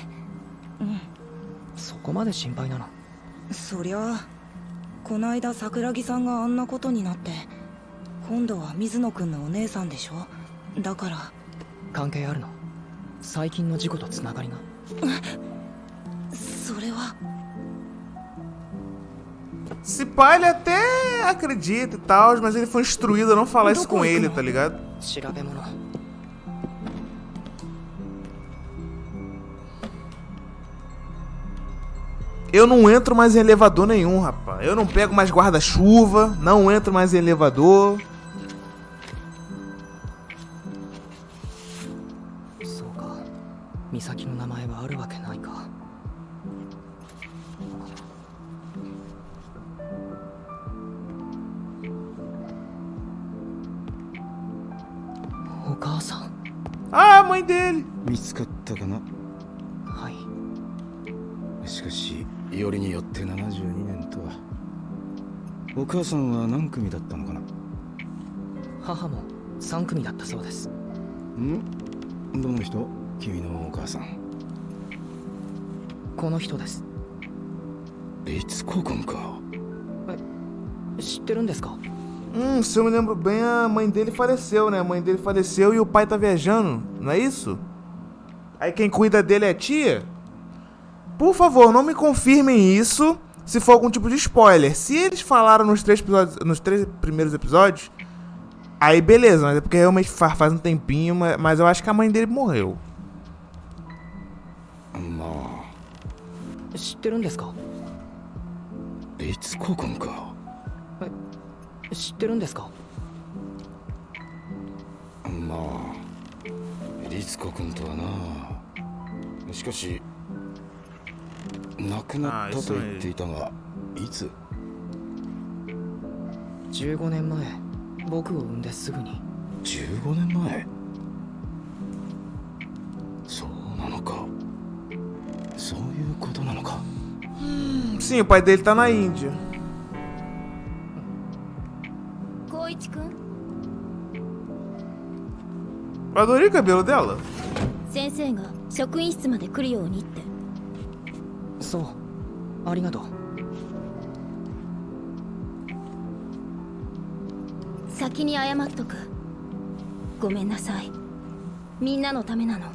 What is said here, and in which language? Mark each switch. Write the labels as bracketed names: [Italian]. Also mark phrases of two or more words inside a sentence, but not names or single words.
[Japanese] そこまで心配なの？そりゃあ、こないだ桜木さんがあんなことになって、今度は水野くんのお姉さんでしょ。だから。関係あるの？最近の事故とつながりが。それは。 [Portuguese] Se pá, ele até acredita e tal, mas ele foi instruído a não falar isso com ele, tá ligado? Eu não entro mais em elevador nenhum, rapaz. Eu não pego mais guarda-chuva, não entro mais em elevador. [Japanese] ミサキの名前はあるわけないか. Okasa-san. [Portuguese] Ah, a mãe dele. [Japanese] 見つかったかな。はい。しかしよりによって72年とは。お母さんは何組だったのかな。母も3組だったそうです。どの人？君のお母さん。この人です。律子君か。知ってるんですか？ [Portuguese] Se eu me lembro bem, a mãe dele faleceu, né? A mãe dele faleceu e o pai tá viajando, não é isso? Aí quem cuida dele é a tia? Por favor, não me confirmem isso se for algum tipo de spoiler. Se eles falaram nos 3 primeiros episódios, aí beleza, mas é porque realmente faz um tempinho, mas eu acho que a mãe dele morreu. [Japanese] まあ。知ってるんですか？律子君か。知ってるんですか？まあ律子君とはな。しかし亡くなったと言っていたが、いつ？15年前、僕を産んですぐに。 15年前？そうなのか。そういうことなのか。 [Portuguese] Sim, o pai dele tá na Índia. [Japanese] 一くん [Portuguese] Eu adorei o cabelo dela. [Japanese] 先生が職員室まで来るようにって。そうありがとう。先に謝っとく。ごめんなさい。みんなのためなの。